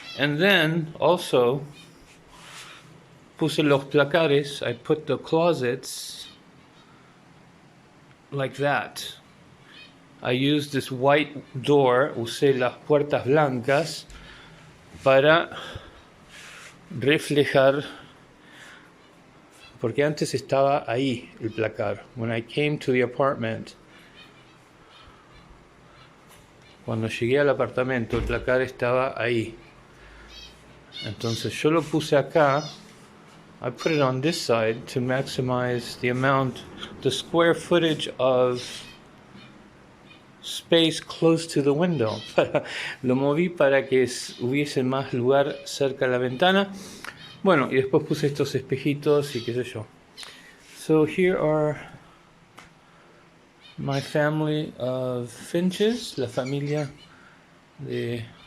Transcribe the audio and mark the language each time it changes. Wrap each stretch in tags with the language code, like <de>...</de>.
<en>And then also</en> <es>puse los placares,</es> <en>I put the closets like that. I used this white door,</en> <es>usé las puertas blancas para reflejar, porque antes estaba ahí el placar.</es> <en>When I came to the apartment,</en> <es>cuando llegué al apartamento, el placar estaba ahí. Entonces yo lo puse acá.</es> <en>I put it on this side to maximize the square footage of space close to the window.</en> <es>Lo moví para que hubiese más lugar cerca de la ventana. Bueno, y después puse estos espejitos y qué sé yo.</es> <en>So here are my family of finches,</en> <es>la familia de...</es>